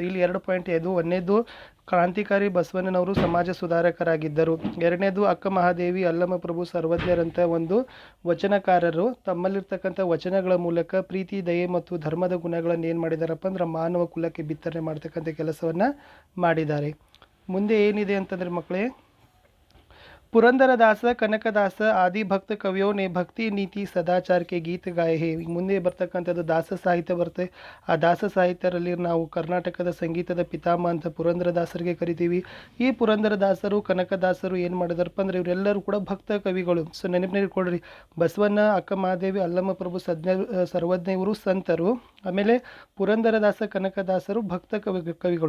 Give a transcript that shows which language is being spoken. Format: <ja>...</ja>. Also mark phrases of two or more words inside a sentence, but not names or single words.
<kn>ಇಲ್ಲಿ 2 ಪಾಯಿಂಟ್ ಇದು, ಒಂದನೇದು ಕ್ರಾಂತಿಕಾರಿ ಬಸವಣ್ಣನವರು ಸಮಾಜ ಸುಧಾರಕರಾಗಿದ್ದರು, ಎರಡನೇದು ಅಕ್ಕ ಮಹಾದೇವಿ, ಅಲ್ಲಮ ಪ್ರಭು, ಸರ್ವಜ್ಞರಂಥ ಒಂದು ವಚನಕಾರರು ತಮ್ಮಲ್ಲಿರ್ತಕ್ಕಂಥ ವಚನಗಳ ಮೂಲಕ ಪ್ರೀತಿ, ದಯೆ ಮತ್ತು ಧರ್ಮದ ಗುಣಗಳನ್ನು ಏನು ಮಾಡಿದಾರಪ್ಪ ಅಂದ್ರೆ ಮಾನವ ಕುಲಕ್ಕೆ ಬಿತ್ತನೆ ಮಾಡ್ತಕ್ಕಂಥ ಕೆಲಸವನ್ನು ಮಾಡಿದ್ದಾರೆ। ಮುಂದೆ ಏನಿದೆ ಅಂತಂದರೆ ಮಕ್ಕಳೇ,</kn> <hi>पुरंदरदास, कनकदास आदि भक्त कवियों ने भक्ति, नीति, सदाचार के गीत गाए हैं।</hi> <kn>ಮುಂದೆ ಬರ್ತಕ್ಕಂಥದ್ದು ದಾಸ ಸಾಹಿತ್ಯ ಬರುತ್ತೆ। ಆ ದಾಸ ಸಾಹಿತ್ಯರಲ್ಲಿ ನಾವು ಕರ್ನಾಟಕದ ಸಂಗೀತದ ಪಿತಾಮಹ ಅಂತ ಪುರಂದರದಾಸರಿಗೆ ಕರಿತೀವಿ। ಈ ಪುರಂದರದಾಸರು, ಕನಕದಾಸರು ಏನು ಮಾಡಿದಾರಪ್ಪ ಅಂದರೆ ಇವರೆಲ್ಲರೂ ಕೂಡ ಭಕ್ತ ಕವಿಗಳು। ನೆನಪಿಟ್ಕೊಳ್ರಿ, ಬಸವಣ್ಣ, ಅಕ್ಕ ಮಹಾದೇವಿ, ಅಲ್ಲಮ ಪ್ರಭು, ಸರ್ವಜ್ಞ ಇವರು ಸಂತರು, ಆಮೇಲೆ ಪುರಂದರದಾಸ, ಕನಕದಾಸರು ಭಕ್ತ ಕವಿಗಳು।</kn>